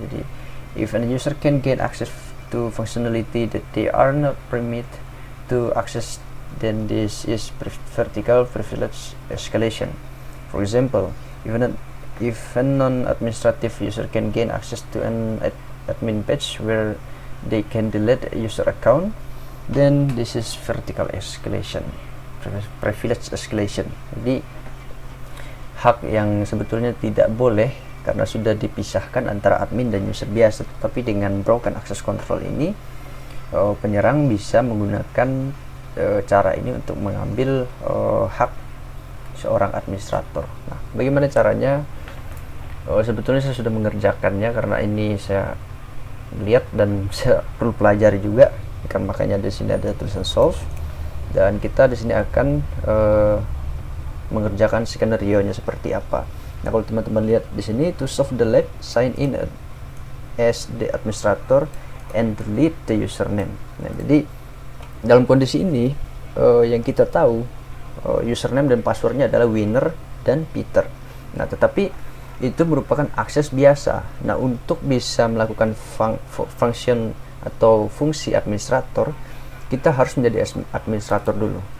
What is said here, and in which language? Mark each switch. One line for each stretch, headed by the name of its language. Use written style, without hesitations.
Indonesian: Jadi
English: if a user can gain access to functionality that they are not permitted to access, then this is vertical privilege escalation. For example, if a non-administrative user can gain access to an admin page where they can delete user account. Then this is vertical escalation, privilege escalation.
Indonesian: Jadi hak yang sebetulnya tidak boleh karena sudah dipisahkan antara admin dan user biasa, tapi dengan broken access control ini penyerang bisa menggunakan cara ini untuk mengambil hak seorang administrator. Nah, bagaimana caranya? Sebetulnya saya sudah mengerjakannya karena ini saya lihat dan saya perlu pelajari juga. Kan makanya di sini ada tulisan solve, dan kita di sini akan mengerjakan skenario-nya seperti apa. Nah, kalau teman-teman lihat di sini,
English: to solve the lab, sign in as the administrator and delete the username.
Indonesian: Nah, jadi dalam kondisi ini yang kita tahu username dan passwordnya adalah Winner dan Peter. Nah, tetapi itu merupakan akses biasa. Nah, untuk bisa melakukan function atau fungsi administrator, kita harus menjadi administrator dulu.